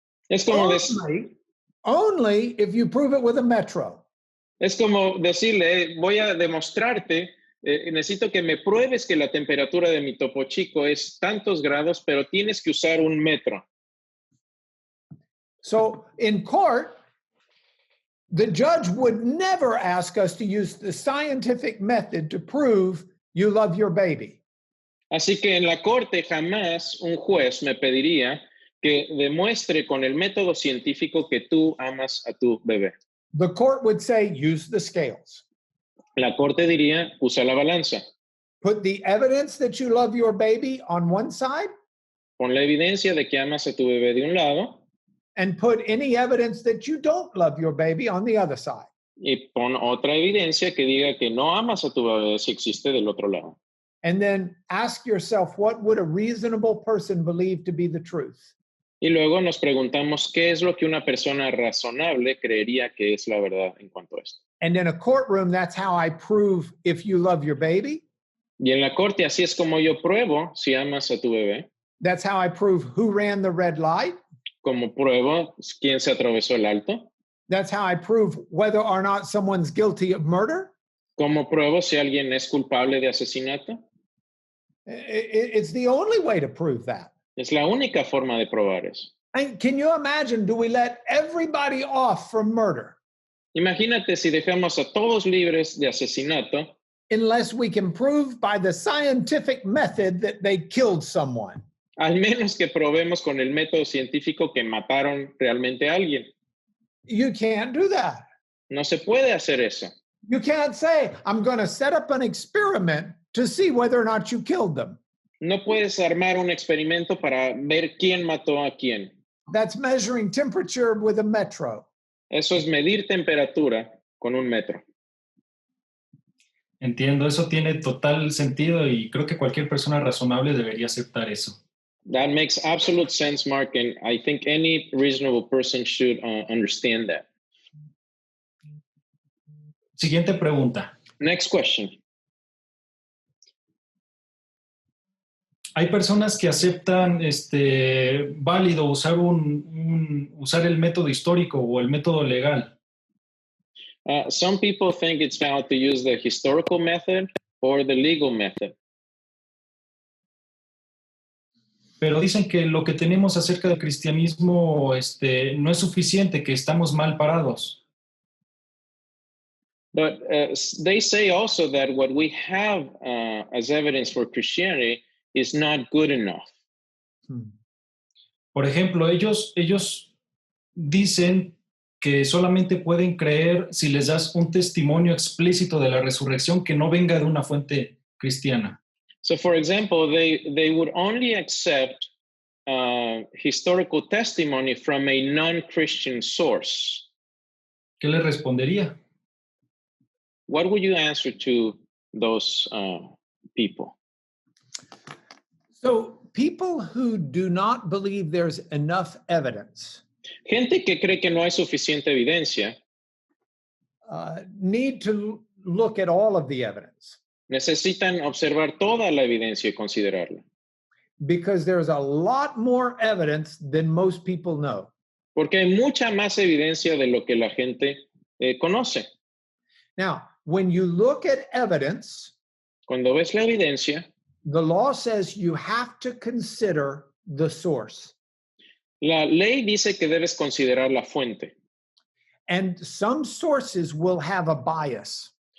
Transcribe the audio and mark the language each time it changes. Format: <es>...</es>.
<es>Es como</es> <en>only if you prove it with a metro.</en> <es>Es como decirle, voy a demostrarte, necesito que me pruebes que la temperatura de mi Topo Chico es tantos grados, pero tienes que usar un metro.</es> <en>So in court, the judge would never ask us to use the scientific method to prove you love your baby.</en> <es>Así que en la corte jamás un juez me pediría que demuestre con el método científico que tú amas a tu bebé.</es> <en>The court would say, use the scales.</en> <es>La corte diría, usa la balanza.</es> <en>Put the evidence that you love your baby on one side.</en> <es>Pon la evidencia de que amas a tu bebé de un lado.</es> <en>And put any evidence that you don't love your baby on the other side.</en> <es>Y pon otra evidencia que diga que no amas a tu bebé si existe del otro lado.</es> <en>And then ask yourself, what would a reasonable person believe to be the truth?</en> <es>Y luego nos preguntamos qué es lo que una persona razonable creería que es la verdad en cuanto a esto.</es> <en>And in a courtroom, that's how I prove if you love your baby.</en> <es>Y en la corte así es como yo pruebo si amas a tu bebé.</es> <en>That's how I prove who ran the red light.</en> <es>Como pruebo quién se atravesó el alto.</es> <en>That's how I prove whether or not someone's guilty of murder.</en> <es>Como pruebo si alguien es culpable de asesinato.</es> <en>It's the only way to prove that.</en> <es>Es la única forma de probar eso.</es> <en>And can you imagine, do we let everybody off from murder</en> <es>Imagínate si dejamos a todos libres de asesinato</es> <en>unless we can prove by the scientific method that they killed someone?</en> <es>al menos que probemos con el método científico que mataron realmente a alguien.</es> <en>You can't do that.</en> <es>No se puede hacer eso.</es> <en>You can't say, I'm going to set up an experiment to see whether or not you killed them.</en> <es>No puedes armar un experimento para ver quién mató a quién.</es> <en>That's measuring temperature with a metro.</en> <es>Eso es medir temperatura con un metro. Entiendo, eso tiene total sentido y creo que cualquier persona razonable debería aceptar eso.</es> <en>That makes absolute sense, Mark, and I think any reasonable person should understand that.</en> <es>Siguiente pregunta.</es> <en>Next question.</en> <es>Hay personas que aceptan válido usar usar el método histórico o el método legal.</es> <en>Some people think it's valid to use the historical method or the legal method.</en> <es>Pero dicen que lo que tenemos acerca del cristianismo no es suficiente, que estamos mal parados.</es> <en>But they say also that what we have as evidence for Christianity is not good enough.</en> <es>Por ejemplo, ellos dicen que solamente pueden creer si les das un testimonio explícito de la resurrección que no venga de una fuente cristiana.</es> <en>So, for example, they would only accept historical testimony from a non-Christian source.</en> <es>¿Qué le respondería?</es> <en>What would you answer to those people? So people who do not believe there's enough evidence</en> <es>Gente que cree que no hay suficiente evidencia</es> <en>need to look at all of the evidence</en> <es>necesitan observar toda la evidencia y considerarla.</es> <en>because there's a lot more evidence than most people know.</en> <es>Porque hay mucha más evidencia de lo que la gente conoce.</es> <en>Now, when you look at evidence,</en> <es>Cuando ves la evidencia,</es> <en>the law says you have to consider the source.</en> <es>la ley dice que debes considerar la fuente.</es> <en>And some sources will have a bias.</en>